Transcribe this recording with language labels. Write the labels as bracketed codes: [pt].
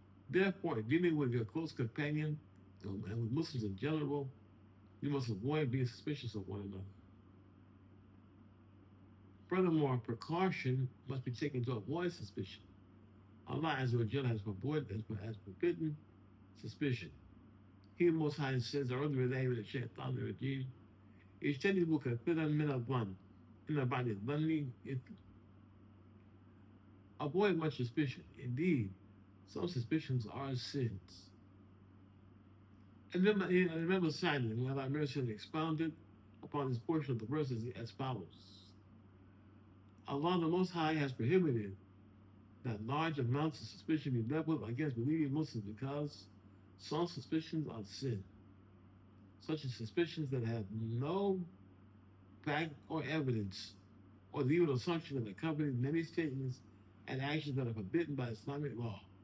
[en] Therefore, in dealing with your close companion and with Muslims in general, you must avoid being suspicious of one another. Furthermore, precaution must be taken to avoid suspicion. Allah Azza wa Jalla has forbidden suspicion. He Most High says, [ar] أعوذ بالله من الشيطان الرجيم اجتنبوا كثيرا من الظن إن بعد الظن إثم. [en] Avoid much suspicion. Indeed, some suspicions are sins. And remember Simon, when Allah mercy expounded upon this portion of the verses as follows. Allah the Most High has prohibited that large amounts of suspicion be leveled against believing Muslims because some suspicions are sin, such as suspicions that have no fact or evidence, or the evil assumption that accompanies many statements and actions that are forbidden by Islamic law.